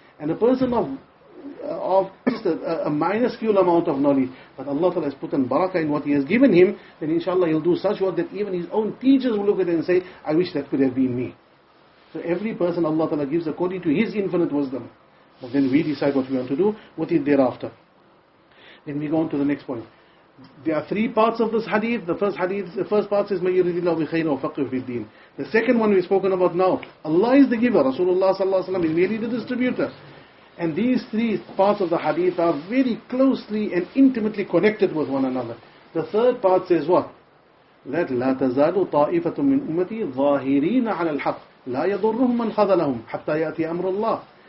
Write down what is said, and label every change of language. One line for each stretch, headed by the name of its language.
English: And a person of just a minuscule amount of knowledge, but Allah Ta'ala has put in barakah in what He has given him, then inshallah he'll do such work that even his own teachers will look at it and say, I wish that could have been me. So every person Allah Ta'ala gives according to His infinite wisdom. But then we decide what we want to do with it thereafter. Then we go on to the next point. There are three parts of this hadith.
Arabic: The first part says, مَن يُرِدِ اللَّهُ بِخَيْرٍ وَفَقِّهُ فِي الدِّينِ.
English: The second one we've spoken about now. Allah is the giver. Rasulullah sallallahu alaihi wasallam is merely the distributor. And these three parts of the hadith are very closely and intimately connected with one another. The third part says what?
Arabic: That لا تزال طائفة من أمتي ظاهرين على الحق لا يضرهم من خذلهم حتى يأتي أمر الله.